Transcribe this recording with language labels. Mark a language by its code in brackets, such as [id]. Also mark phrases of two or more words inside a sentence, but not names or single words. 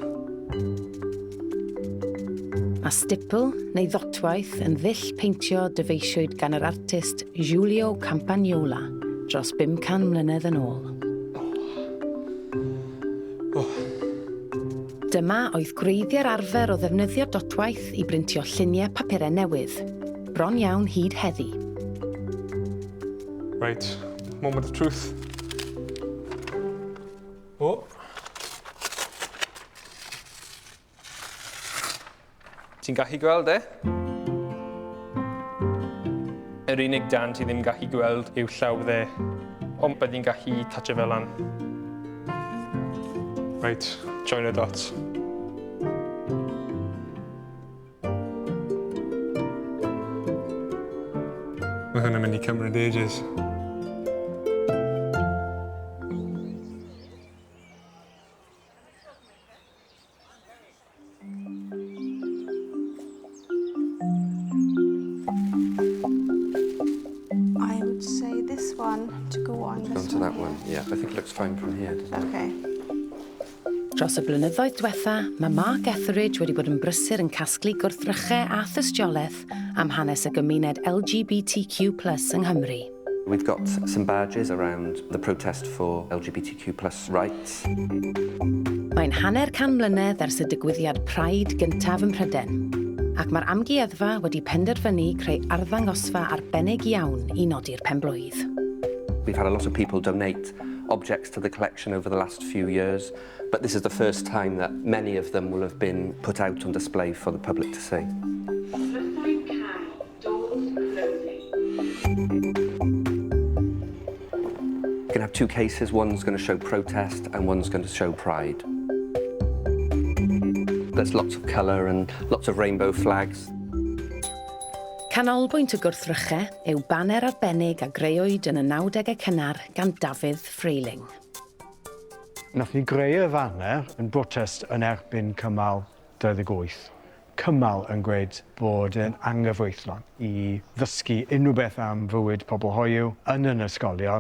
[cy] Mae stipl neu ddotwaith yn ddull peintio dyfeisiwyd gan yr artist Giulio Campagnola dros 500 mlynedd yn ôl. Dyma oedd gwreiddio'r arfer o ddefnyddio dotwaith i brintio lluniau papurau newydd, bron iawn hyd heddi. [en] Right, moment of truth. O. [cy] Ti'n gallu gweld Yr unig dan ti ddim gallu gweld yw llawddau, ond byddai'n gallu toucho fel lan. [en] Right, join the dots. [cy] Mae hwnna'n mynd i cymryd ages. [en] I would say this one to go on this Go on to that one, yeah. I think it looks fine from here, doesn't it? Okay. [cy] Dros y blynyddoedd diwetha, mae Mark Etheridge wedi bod yn brysur yn casglu gwrthrychau a thystiolaeth am hanes y gymuned LGBTQ+ yng Nghymru. [en] We've got some badges around the protest for LGBTQ+ rights. [cy] Mae'n hanner can mlynedd ers y digwyddiad Pride gyntaf yn Pryden, ac mae'r amgueddfa wedi penderfynu creu arddangosfa arbennig iawn i nodi'r penblwydd. [en] We've had a lot of people donate objects to the collection over the last few years, but this is the first time that many of them will have been put out on display for the public to see. You can have two cases, one's going to show protest and one's going to show pride. There's lots of colour and lots of rainbow flags. [cy] Canolbwynt y gwrthrychau yw baner arbennig a greuwyd yn y 90au cynnar gan Dafydd Ffreiling. Nath ni greu y faner yn brotest yn erbyn cymal 28. Cymal yn gweud bod yn anghyfreithlon i ddysgu unrhyw beth am fywyd pobl hoyw yn ysgolion.